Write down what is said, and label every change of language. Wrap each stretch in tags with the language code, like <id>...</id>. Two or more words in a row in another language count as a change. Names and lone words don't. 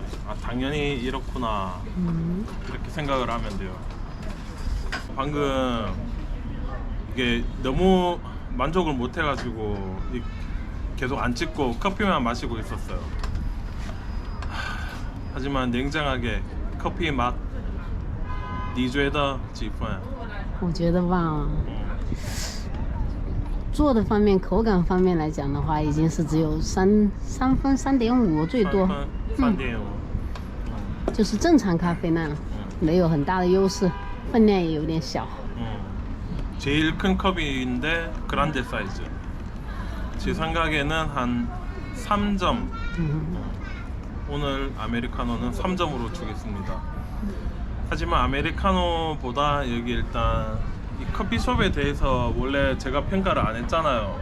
<ko>아 당연히 이렇구나 이렇게 생각을 하면 돼요. 방금 이게 너무 만족을 못 해가지고 계속 안 찍고 커피만 마시고 있었어요. 하지만 냉정하게 커피 맛</ko> <zh>你觉得几分？我觉得吧，做的方面、口感方面来讲的话，已经是只有3分、3.5最多， 3.5. 就是正常咖啡那样，没有很大的优势，分量也有点小。</zh> <ko>제일 큰 컵인데 그란데 사이즈. 제 생각에는 한 3점. 오늘 아메리카노는 3점으로 주겠습니다. 하지만 아메리카노보다 여기 일단 이 커피숍에 대해서 원래 제가 평가를 안 했잖아요.</ko>